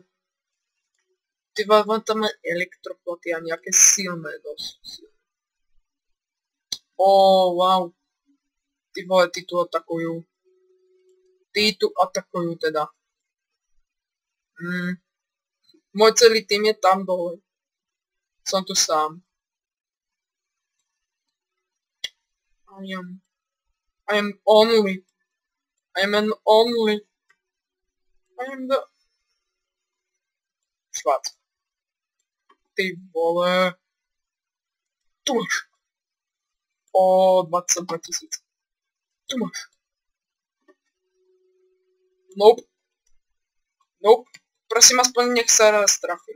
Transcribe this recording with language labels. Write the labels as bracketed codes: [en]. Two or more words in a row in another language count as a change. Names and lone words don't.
[cs] Ty vole, [sk] tam má elektroplaty a nejaké silné dosť. Wow. [cs] Ty vole, [sk] ty tu atakujú. Teda. Môj celý tým je tam dole. Som tu sám. [en] I am only. I am the... [cs] Švác. Ty vole. [sk] Tu máš. 22 000. Tu máš. Nope. Prosím, aspoň nech sa raz trafím.